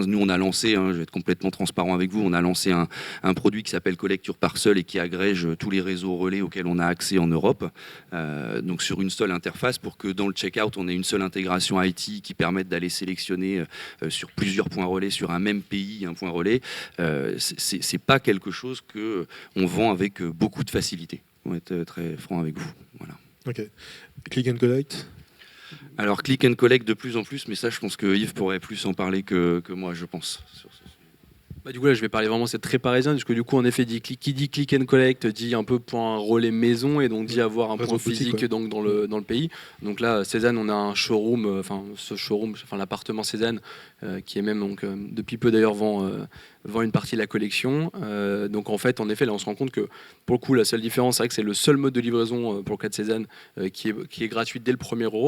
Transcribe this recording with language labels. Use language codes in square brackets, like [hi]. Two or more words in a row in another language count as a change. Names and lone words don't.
[fr] Nous, on a lancé, je vais être complètement transparent avec vous, on a lancé un produit qui s'appelle Collect Your Parcel et qui agrège tous les réseaux relais auxquels on a accès en Europe, donc sur une seule interface, pour que dans le checkout, on ait une seule intégration IT qui permette d'aller sélectionner sur plusieurs points relais, sur un même pays, un point relais. C'est pas quelque chose que on vend avec beaucoup de facilité. On va être très franc avec vous. Voilà. [en] Ok. Click and collect. [fr] Alors [en] click and collect [fr] de plus en plus, mais ça, je pense que Yves pourrait plus en parler que moi, je pense. Du coup là je vais parler vraiment, c'est très parisien, parce que du coup en effet qui dit [en] click and collect [fr] dit un peu point relais maison, et donc dit avoir un point physique donc, dans le pays. Donc là Cézanne, on a un showroom, l'appartement Cézanne qui est même donc, depuis peu d'ailleurs vend une partie de la collection. Donc en fait en effet là on se rend compte que pour le coup la seule différence c'est vrai que c'est le seul mode de livraison pour le cas de Cézanne qui est gratuit dès le 1er euro.